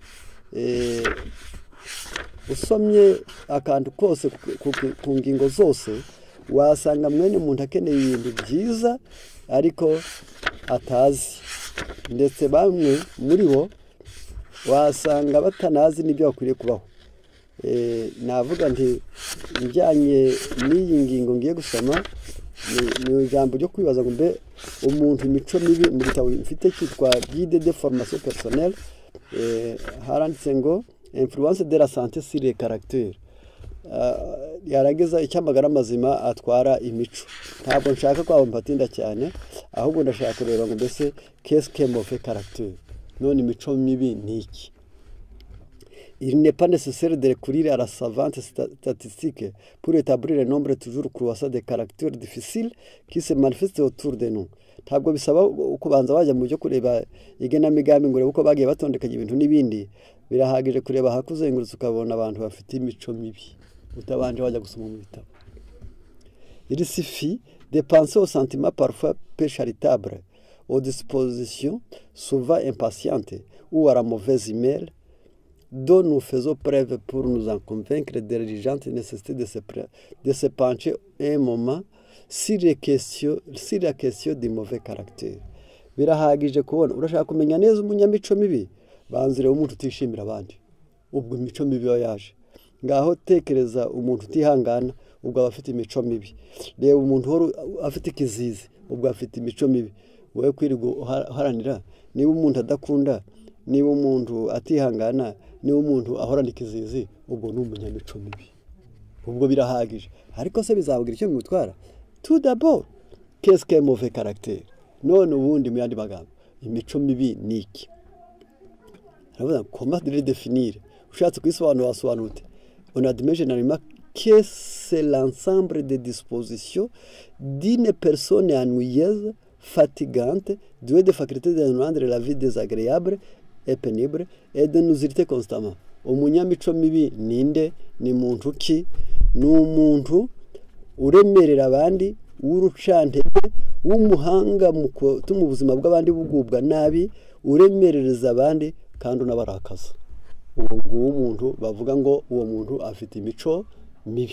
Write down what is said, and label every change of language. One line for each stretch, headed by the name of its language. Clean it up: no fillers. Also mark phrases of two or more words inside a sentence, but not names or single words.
Kinyarwanda: Usomye akantu kose ku ngingo zose wasanga mwene umuntu akeneye ibintu byiza ariko atazi, ndetse bamwe muri bo wasanga batanazi n'ibyo bakwiriye kubaho. Navuga nti njyanye n'iyi ngingo ngiye gusoma ni ijambo ryo kwibaza ngo mbe umuntu imico mibi. Mu gitabo mfite cyitwa Guide de formation personnelle haranditse ngo
French: influence de la santé sur les caractères.
Kinyarwanda: Yarageza icyamagara mazima atwara imico. Ntabwo nshaka ko mpatinda cyane, ahubwo ndashaka kureba ngo mbese
French: qu'est-ce que mauvais caractère,
Kinyarwanda: none imico mibi ni iki.
French: Il n'est pas nécessaire de recourir à la savante statistique pour établir le nombre toujours croissant de caractères difficiles qui se manifestent autour de nous.
Kinyarwanda: Ntabwo bisaba kubanza wajya mu byo kureba igenamigambi ngo urebe uko bagiye batondekanya ibintu n'ibindi. Birahagije kureba hakuzengurutse ukabona abantu bafite imico mibi, utabanje wajya gusoma mu bitabo.
French: Il suffit de penser aux sentiments parfois peu charitables, aux dispositions souvent impatientes ou à la mauvaise humeur dont nous faisons preuve pour nous en convaincre de l'urgente nécessité de se pencher un moment sur la question du mauvais caractère.
Kinyarwanda: Birahagije kubona urashaka kumenya neza umunyamico mibi, banzire umuntu utishimira abandi, ubwo imico mibi yaje. Ngaho tekereza umuntu utihangana, ubwo abafite imico mibi. Reba umuntu afite ikizizi, ubwo afite imico mibi. Wowe kwirirwa uharanira, niba umuntu adakunda, niba umuntu atihangana, niba umuntu ahorana ikizizi, ubwo ni umunyamico mibi. Ubwo birahagije. Ariko se bizavugira icyo bimutwara?
French: Tout d'abord, qu'est-ce qu'un mauvais caractère?
Kinyarwanda: None ubundi mu yandi magambo, imico mibi ni iki? Aravuga
French: comment le définir?
Kinyarwanda: Ushatse kwisobanura wasobanura ute?
French: On admet généralement que c'est l'ensemble des dispositions d'une personne ennuyeuse, fatigante, douée de facultés de rendre la vie désagréable et pénible et de nous irriter constamment.
Kinyarwanda: Umunyamico mibi ninde? Ni muntu ki? Ni umuntu uremerera abandi, w'urucantege, w'umuhanga mu gutuma ubuzima bw'abandi bugubwa nabi, uremerereza abandi kandi unabarakaza. Uwo nguwo umuntu bavuga ngo uwo muntu afite imico mibi.